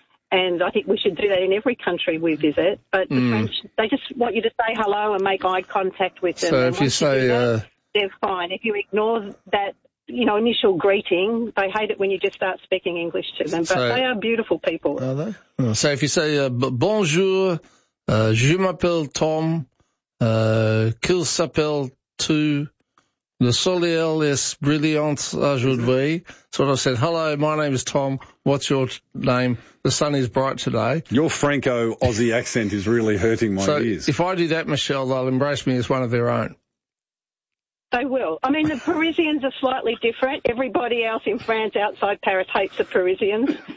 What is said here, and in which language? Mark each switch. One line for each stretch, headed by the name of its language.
English: And I think we should do that in every country we visit. But the French, they just want you to say hello and make eye contact with them. So if you say... they're fine. If you ignore that, you know, initial greeting, they hate it when you just start speaking English to them. But they are beautiful people. Are they? So if you say,
French: bonjour, je m'appelle Tom, qu'il s'appelle tu... Le soleil est brillant aujourd'hui.
English: So I said, hello, my name is Tom. What's your name? The sun is bright today. Your Franco-Aussie accent is really hurting my ears. If I do that, Michelle, they'll embrace me as one of their own. They will. I mean, the Parisians are slightly different. Everybody else in France outside Paris hates the Parisians.